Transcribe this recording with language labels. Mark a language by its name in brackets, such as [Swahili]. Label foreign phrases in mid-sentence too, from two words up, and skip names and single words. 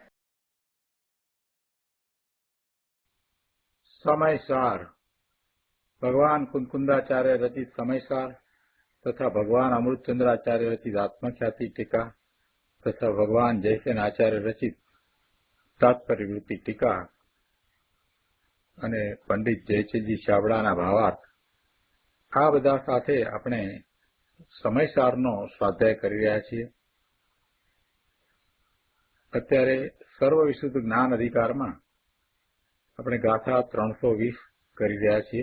[Sanskrit] समयसार भगवान कुंकुंदाचार्य रचित समयसार तथा भगवान अमृतचंद्राचार्य रचित आत्मख्याति टीका तथा भगवान जयसेन आचार्य रचित तात्पर्यवृत्ति टीका [Gujarati] અને પંડિત જયચંદજી ચાવડાના ભાવાર્થ આ બધા સાથે આપણે સમયસારનો સ્વાધ્યાય કરી રહ્યા છીએ. અત્યારે સર્વ વિશુદ્ધ જ્ઞાન અધિકારમાં આપણે ગાથા 320 કરી રહ્યા છીએ.